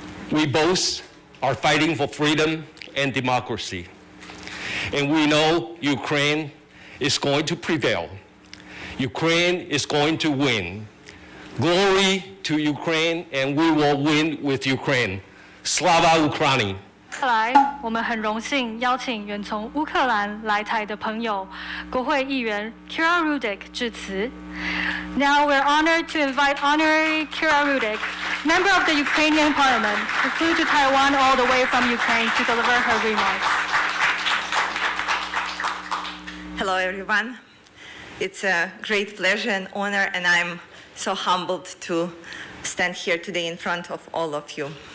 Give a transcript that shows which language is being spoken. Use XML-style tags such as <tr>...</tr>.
<en>We both are fighting for freedom and democracy, and we know Ukraine is going to prevail. Ukraine is going to win. Glory to Ukraine, and we will win with Ukraine.</en> <uk>Slava Ukraini!</uk> <zh>接下来，我们很荣幸邀请远从乌克兰来台的朋友，国会议员 Kira Rudik 致辞。</zh> <en>Now we're honored to invite Honorary Kira Rudik, member of the Ukrainian Parliament, who flew to Taiwan all the way from Ukraine to deliver her remarks. Hello, everyone. It's a great pleasure and honor, and I'm so humbled to stand here today in front of all of you.</en>